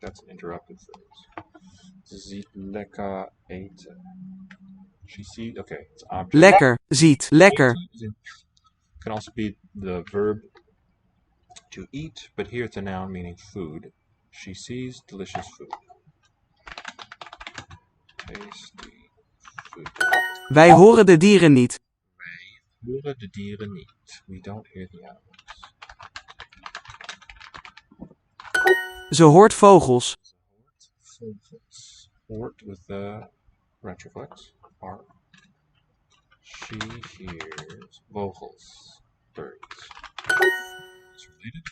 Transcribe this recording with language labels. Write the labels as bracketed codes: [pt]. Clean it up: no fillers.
[en] That's an interrupted phrase. [nl] Ze ziet lekker eten. [en] She sees, okay, it's object. [nl] Lekker, ziet, lekker. [en] Can also be the verb to eat, but here it's a noun meaning food. She sees delicious food. Tasty food. [nl] Wij horen de dieren niet. Wij horen de dieren niet. [en] We don't hear the animals. [nl] Ze hoort vogels. [en] Vogels. Hoort with the retroflex. R. She hears vogels. Birds. It's related.